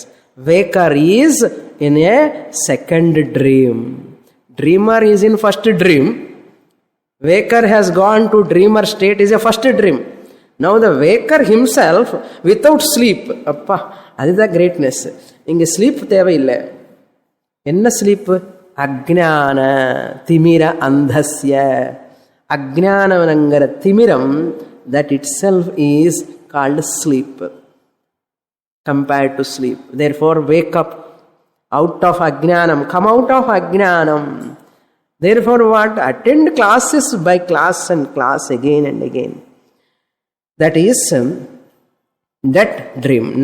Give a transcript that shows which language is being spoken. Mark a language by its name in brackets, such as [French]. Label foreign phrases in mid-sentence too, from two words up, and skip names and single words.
[English] Waker is in a second dream. Dreamer is in first dream. Waker has gone to dreamer state is a first dream. Now the Waker himself without sleep. Appa, that is the greatness. [Tamil] இங்கே sleep தேவை இல்லை. என்ன sleep? [Sanskrit] अज्ञान तिमिर अन्धस्य. [Tamil] அஜ்ஞான வனங்கர திமிரம், [English] that itself is called sleep. Compared to sleep. Therefore, wake up out of ajnanam. Come out of ajnanam. Therefore, what? Attend classes by class and class again and again. That is that dream.